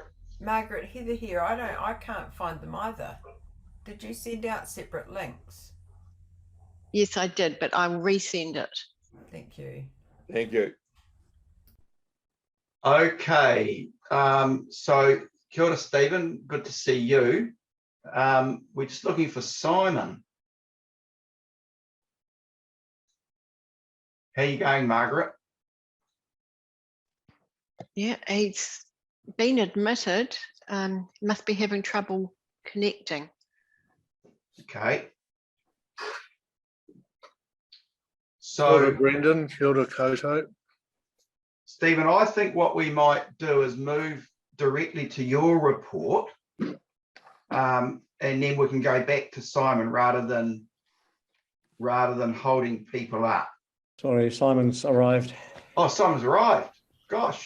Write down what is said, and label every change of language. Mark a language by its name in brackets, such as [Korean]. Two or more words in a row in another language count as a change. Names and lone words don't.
[English] Margaret, Heather here. I can't find them either. Did you send out separate links? Yes, I did, but I will resend it. Thank you. Thank you. Okay. So [Māori] kia ora, [English] Stephen. Good to see you. We're just looking for Simon. How are you going, Margaret? Yeah, he's been admitted. Must be having trouble connecting. Okay. [Māori] Kia ora, [English] So, [Māori] Brendan, kia ora koutou. [English] Stephen, I think what we might do is move directly to your report, and then we can go back to Simon rather than holding people up. Sorry, Simon's arrived. Oh, Simon's arrived. Gosh.